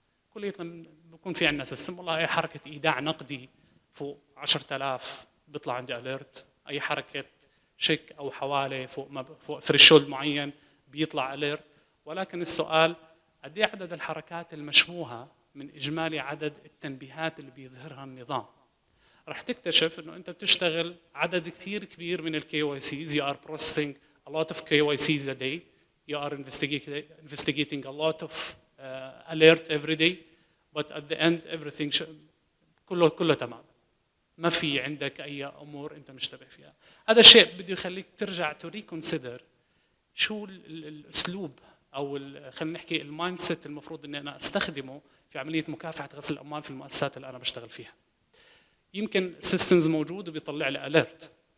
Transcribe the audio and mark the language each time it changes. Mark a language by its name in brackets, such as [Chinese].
[Arabic] كليا بكون في عندنا سيستم، والله اي حركه ايداع نقدي فوق 10000 بيطلع عندي اليرت، اي حركه شيك او حواله فوق ثريشولد معين بيطلع اليرت. ولكن السؤال قد ايه عدد الحركات المشبوهه من اجمالي عدد التنبيهات اللي بيظهرها النظام؟ رح تكتشف انه انت بتشتغل عدد كثير كبير من الكي واي سيز. [English] You are processing a lot of KYCs a day. You are investigating a lot of alert every day. But at the end everything [Arabic] كله تمام. ما في عندك اي امور انت مشتبه فيها. هذا الشيء بده يخليك ترجع [English] to reconsider [Arabic] شو الاسلوب او خلينا نحكي المايند سيت المفروض اني انا استخدمه في عمليه مكافحه غسل الاموال في المؤسسات اللي انا بشتغل فيها. يمكن سيستمز موجود وبيطلع لي اليرت،